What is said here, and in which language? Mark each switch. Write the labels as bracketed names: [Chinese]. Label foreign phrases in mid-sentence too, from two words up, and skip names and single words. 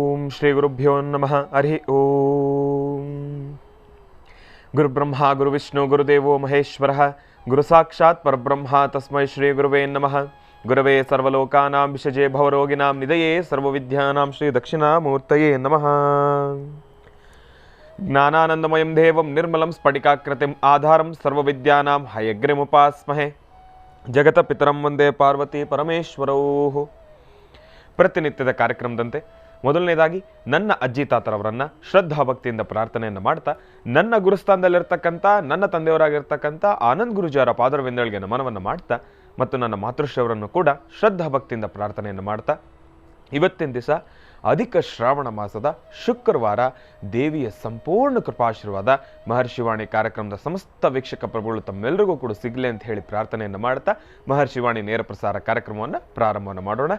[Sanskrit] श्री गुरुभ्यो नमः। हरि ओं. गुरुब्रह्म गुरुविष्णु गुरुदेवो महेश्वर गुरु साक्षात् परब्रह्म तस्मै श्री गुरवे नमः. गुरवे सर्वलोकानां विषजे भवरोगिनां निधये सर्वविद्यानां श्री दक्षिणामूर्तये नमः. ज्ञानानन्दमयं देवं निर्मलं स्फटिकाकृतिं आधारं सर्वविद्यानां हयग्रिमुपास्महे. जगत पितरं वन्दे पार्वति परमेश्वरौ. [Kannada] ಪ್ರತಿನಿತ್ಯದ ಕಾರ್ಯಕ್ರಮದಂತೆ ಮೊದಲನೇದಾಗಿ ನನ್ನ ಅಜ್ಜಿ ತಾತರವರನ್ನು ಶ್ರದ್ಧಾ ಭಕ್ತಿಯಿಂದ ಪ್ರಾರ್ಥನೆಯನ್ನು ಮಾಡ್ತಾ, ನನ್ನ ಗುರುಸ್ಥಾನದಲ್ಲಿರ್ತಕ್ಕಂಥ ನನ್ನ ತಂದೆಯವರಾಗಿರ್ತಕ್ಕಂಥ ಆನಂದ್ ಗುರುಜಿಯವರ ಪಾದರವಿಂದಗಳಿಗೆ ನಮನವನ್ನು ಮಾಡ್ತಾ, ಮತ್ತು ನನ್ನ ಮಾತೃಶ್ರೀಯವರನ್ನು ಕೂಡ ಶ್ರದ್ಧಾ ಭಕ್ತಿಯಿಂದ ಪ್ರಾರ್ಥನೆಯನ್ನು ಮಾಡ್ತಾ, ಇವತ್ತಿನ ದಿವಸ ಅಧಿಕ ಶ್ರಾವಣ ಮಾಸದ ಶುಕ್ರವಾರ ದೇವಿಯ ಸಂಪೂರ್ಣ ಕೃಪಾಶೀರ್ವಾದ ಮಹರ್ಷಿವಾಣಿ ಕಾರ್ಯಕ್ರಮದ ಸಮಸ್ತ ವೀಕ್ಷಕ ಪ್ರಭುಗಳು ತಮ್ಮೆಲ್ಲರಿಗೂ ಕೂಡ ಸಿಗಲಿ ಅಂತ ಹೇಳಿ ಪ್ರಾರ್ಥನೆಯನ್ನು ಮಾಡ್ತಾ ಮಹರ್ಷಿವಾಣಿ ನೇರ ಪ್ರಸಾರ ಕಾರ್ಯಕ್ರಮವನ್ನು ಪ್ರಾರಂಭವನ್ನು ಮಾಡೋಣ.